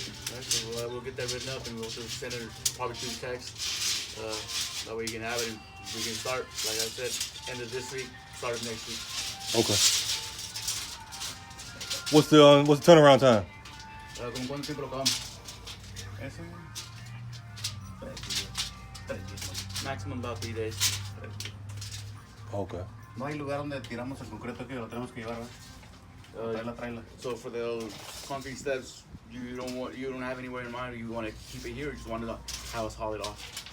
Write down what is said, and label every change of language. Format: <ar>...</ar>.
<en>Alright, so we'll get that written up and we'll just send it probably through text. That way you can have it and we can start, like I said, end of this week, start of next week. Okay. What's the turnaround time?</en> <es>¿Con cuánto tiempo lo acabamos? Eso. 3 días.</es> <en>Maximum about 3 days. Okay.</en> <es>No hay lugar donde tiramos el concreto que lo tenemos que llevar, ¿verdad? Tráela.</es> <en>So for the concrete steps, you don't have anywhere in mind, or you want to keep it here, or you just want to have us haul it off?</en>